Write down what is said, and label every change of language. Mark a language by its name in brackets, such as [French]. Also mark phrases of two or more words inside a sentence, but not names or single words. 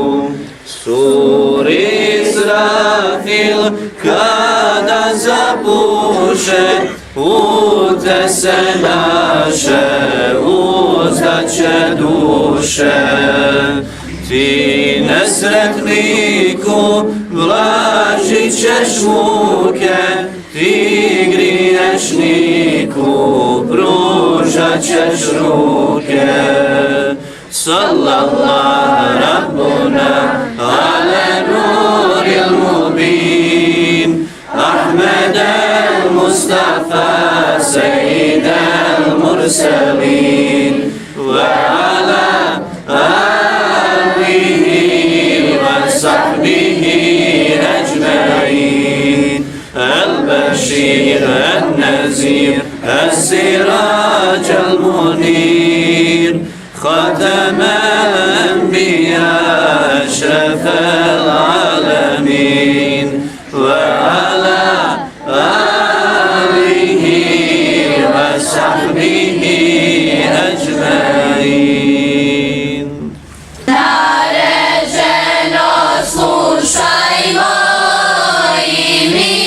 [Bosnian] Suri Israfil kada zapuše, utese naše uzdaće duše. Ti nesretniku vlažit ćeš muke, ti griješniku pružat ćeš ruke. [Arabic] صلى الله ربنا على نور المبين أحمد المصطفى سيد المرسلين وعلى آله وصحبه أجمعين. البشير النذير السراج المنير, ختم الأنبياء أشرف العالمين وعلى آله وصحبه أجمعين. [Bosnian] Naređeno slušajmo i mi